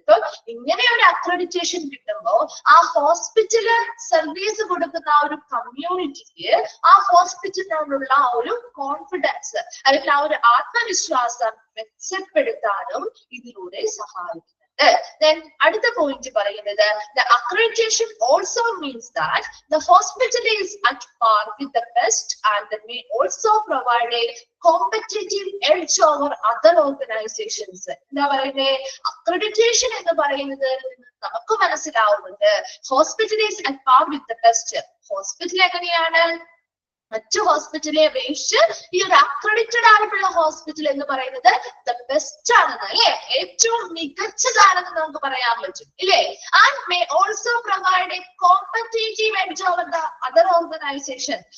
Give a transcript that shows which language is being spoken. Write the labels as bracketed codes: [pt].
[ml] So ഇങ്ങനെ ഒരു accreditation കിട്ടുമ്പോൾ ആ ഹോസ്പിറ്റല് സർവീസ് കൊടുക്കുന്ന ആ ഒരു കമ്മ്യൂണിറ്റിക്ക് ആ ഹോസ്പിറ്റലിനോടുള്ള ആ ഒരു കോൺഫിഡൻസ് അല്ലെങ്കിൽ ആ ഒരു ആത്മവിശ്വാസം മെച്ചപ്പെടുത്താനും ഇതിലൂടെ സഹായിക്കും. [en] Then [ml] അടുത്ത പോയിന്റ് പറയുന്നത്, [en] the accreditation also means that the hospital is at par with the best and may also provide a competitive edge over other organizations. [ml] എന്താ പറയുന്നത്? അക്രഡിറ്റേഷൻ എന്ന് പറയുന്നത് നമുക്ക് മനസ്സിലാവുന്നുണ്ട്, [en] Hospital is at par with the best. [ml] Hospital എങ്ങനെയാണ്? മറ്റു ഹോസ്പിറ്റലെ അപേക്ഷിച്ച് ഈ ഒരു അക്രഡിറ്റഡ് ആയിട്ടുള്ള ഹോസ്പിറ്റൽ എന്ന് പറയുന്നത് ദ ബെസ്റ്റ് ആണെന്ന്, അല്ലെ? ഏറ്റവും മികച്ചതാണെന്ന് നമുക്ക് പറയാൻ പറ്റും, ഇല്ലേ? [en] And may also provide a competitive edge over the other organisation.